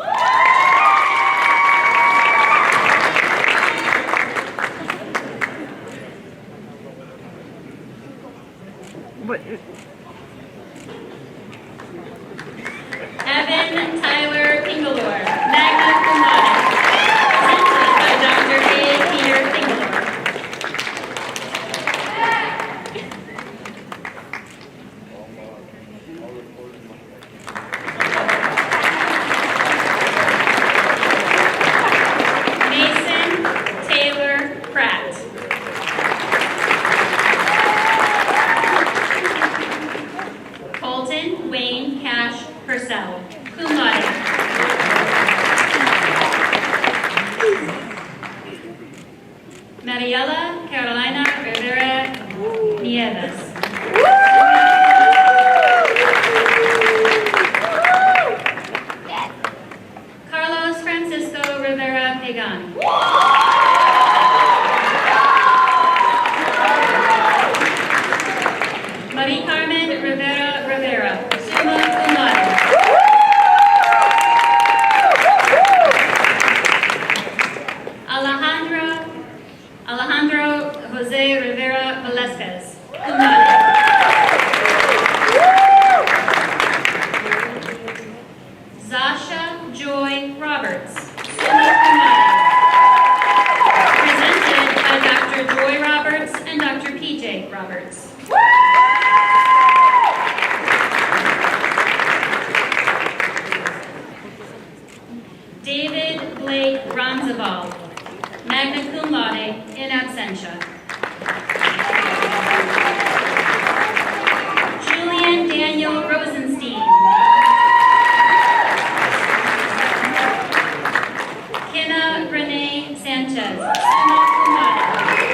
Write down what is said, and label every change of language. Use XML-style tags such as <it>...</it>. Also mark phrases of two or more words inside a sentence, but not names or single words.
<en>Evan Tyler Pingalore,</en> <la>magna cum laude,</la> <en>presented by Dr. A. Peter Pingalore. Mason Taylor Pratt. Colton Wayne Cash Purcell,</en> <la>cum laude.</la> <en>Mariela Carolina Rivera Nieves. Carlos Francisco Rivera Pagan. Marie Carmen Rivera Rivera,</en> <la>summa cum laude.</la> <en>Alejandro Jose Rivera Velasquez,</en> <la>cum laude.</la> <en>Zasha Joy Roberts,</en> <la>summa cum laude.</la> <en>Presented by Dr. Joy Roberts and Dr. PJ Roberts. David Blake Ronzaval,</en> <la>magna cum laude in absentia.</la> <en>Julian Daniel Rosenstein. Kenna Renee Sanchez,</en> <la>summa cum laude.</la>